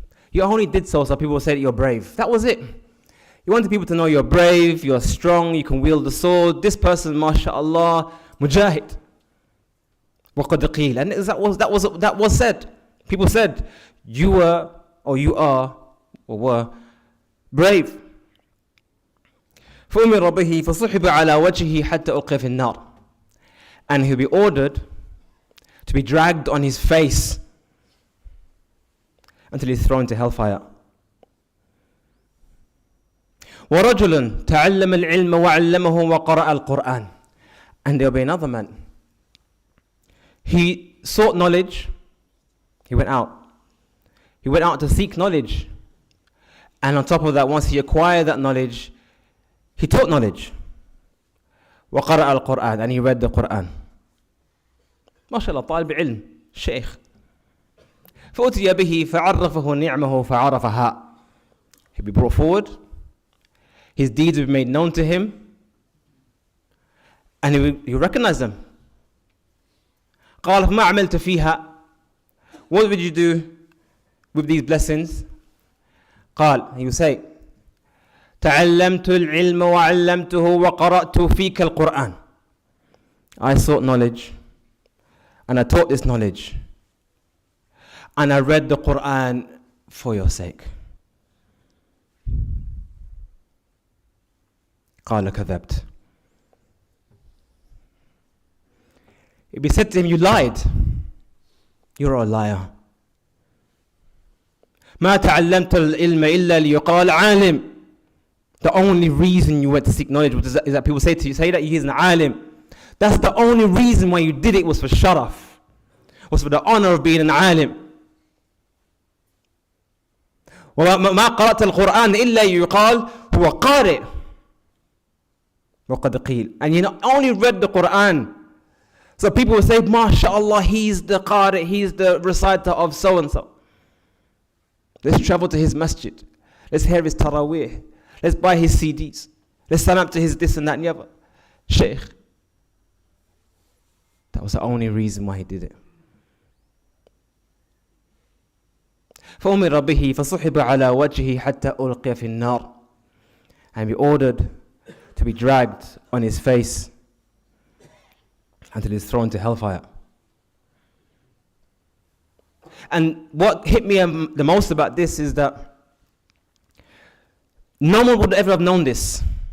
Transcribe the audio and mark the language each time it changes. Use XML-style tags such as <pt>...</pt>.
<en>You only did so people will say that you're brave. That was it. You wanted people to know you're brave, you're strong, you can wield the sword. This person, mashallah, mujahid.</en> <ar>وقد قيل.</ar> <en>And that was said. People said, you were, or you are, or were brave.</en> <ar>فأمر به فصحب على وجهه حتى ألقي في النار.</ar> <en>And he'll be ordered to be dragged on his face until he's thrown to hellfire.</en> <ar>ورجل تعلم العلم وعلمه وقرأ القرآن.</ar> <en>And there'll be another man. He sought knowledge. He went out. He went out to seek knowledge. And on top of that, once he acquired that knowledge, he taught knowledge.</en> <ar>وقرأ القرآن.</ar> <en>And he read the Quran.</en> <ar>ما شاء الله طالب علم شيخ. فأتي به فعرفه نعمه فعرفها.</ar> <en>He'll be brought forward. His deeds will be made known to him. And he will recognize them.</en> <ar>قال فما عملت فيها.</ar> <en>What would you do with these blessings?</en> <ar>قال,</ar> <en>he will say,</en> <ar>تعلمت العلم وعلمته وقرأت فيك القرآن.</ar> <en>I sought knowledge and I taught this knowledge and I read the Quran for your sake.</en> <ar>قال كذبت.</ar> <en>It be said to him, you lied. You're a liar.</en> <ar>ما تعلمت العلم إلا ليقال عالم.</ar> <en>The only reason you went to seek knowledge is that people say to you, say that he's an alim. That's the only reason why you did it, was for sharaf, was for the honor of being an alim.</en> <ar>وما قرأت القرآن إلا يقال هو قارئ. وقد قيل.</ar> <en>And you not only read the Quran, so people will say, MashaAllah, he's the qari, he's the reciter of so and so. Let's travel to his masjid. Let's hear his taraweeh. Let's buy his CDs. Let's sign up to his this and that and the other. Shaykh. That was the only reason why he did it.</en> <ar>فأمر به فصحب على وجهه حتى ألقي في النار.</ar> <en>And be ordered to be dragged on his face until he's thrown to hellfire. And what hit me the most about this is that no one would ever have known this.</en>